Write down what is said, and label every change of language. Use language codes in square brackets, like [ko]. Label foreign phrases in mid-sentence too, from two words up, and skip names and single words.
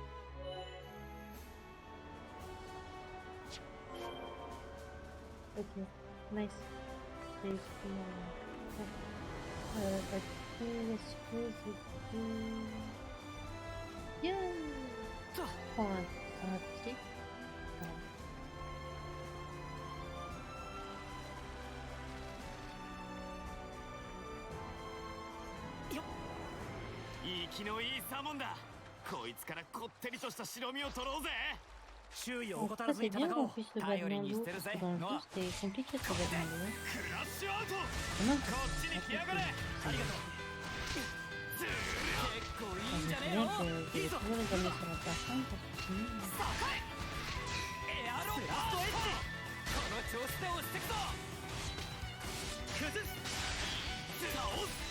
[en] Ok, nice. [fr] Et puis, bah, du coup, est-ce que je peux... Yeah! Prends un pied. Voilà. [ja] 生きのいいサーモンだ。こいつからこってりとした白身を取ろうぜ。周囲を [fr] En [ja] 怠 [fr] tout [ja] ら [fr] cas, [ja] ずに [fr] c'est bien [ja] 戦お [fr] qu'on [ja] う。 [fr] puisse le [ja] 頼り [fr] battre [ja] に [fr] dans [ja] してる [fr] l'eau. [ja] ぜ。 [fr] Dans le [ja] ノ [fr] jeu, [ja] ア。 [fr] c'était compliqué de se battre dans l'eau. [ja] クラッシュアウト。 [fr] Comment [ja] こっちに来やがれ。ありがとう。結構いいんじゃねえ [fr] bien [ja] の。 [fr] que [ja] いい [fr] j'ai [ja] ぞ。 [fr] toujours les amis sur la plateforme parce que sinon... [ja] エアロラストエッジ。この調子で押してくぞ。崩す。倒す。